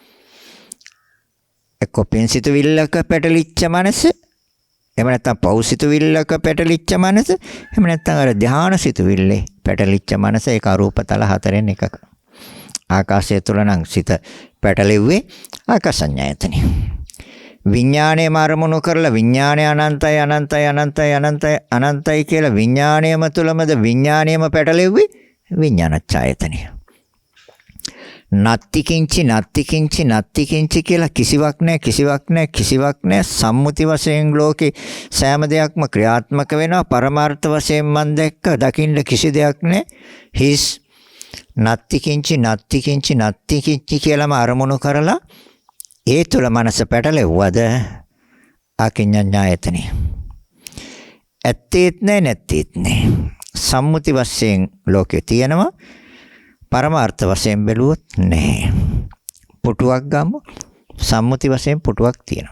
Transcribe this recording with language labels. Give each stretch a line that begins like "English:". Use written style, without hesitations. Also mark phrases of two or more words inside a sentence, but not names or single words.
Sinhala: එක්ක පින්සිතුවිල්ලක පැටලිච්ච මනස, එහෙම නැත්නම් පෞසිතුවිල්ලක පැටලිච්ච මනස, එහෙම නැත්නම් අර ධානාසිතුවිල්ලේ පැටලිච්ච මනස. ඒක අරූපතල හතරෙන් එකක. ආකාශය තුල නම් සිත පැටලෙව්වේ ආකාසඤ්ඤායතනෙ. විඥාණයම අරමුණු කරලා විඥාණය අනන්තයි අනන්තයි අනන්තයි අනන්තයි අනන්තයි කියලා විඥාණයම තුලමද විඥාණයම පැටලෙව්වේ විඥානච්ඡායතනෙ.
Pali: නත්ති කිංචි නත්ති කිංචි නත්ති කිංචි
Sinhala: කියලා කිසිවක් නැහැ, කිසිවක් නැහැ, කිසිවක් නැහැ. සම්මුති වශයෙන් ලෝකේ සෑම දෙයක්ම ක්‍රියාත්මක වෙනවා. පරමාර්ථ වශයෙන් මන් දැක්ක දකින්න කිසි දෙයක් නැහැ. හිස්
Pali: නත්ති කිංචි නත්ති කිංචි නත්ති කිංචි
Sinhala: කියලාම අරමුණු කරලා ඒ තුල මනස පැටලෙව්වද අකිඤ්ඤඤ්ඤායතනෙ. ඇත්තේත් නැහැ, නැත්තේත් නැහැ. සම්මුති වශයෙන් ලෝකේ තියෙනවා, පරමාර්ථ වශයෙන් බැලුවොත් නැහැ. පුටුවක් ගමු. සම්මුති වශයෙන් පුටුවක් තියෙනවා.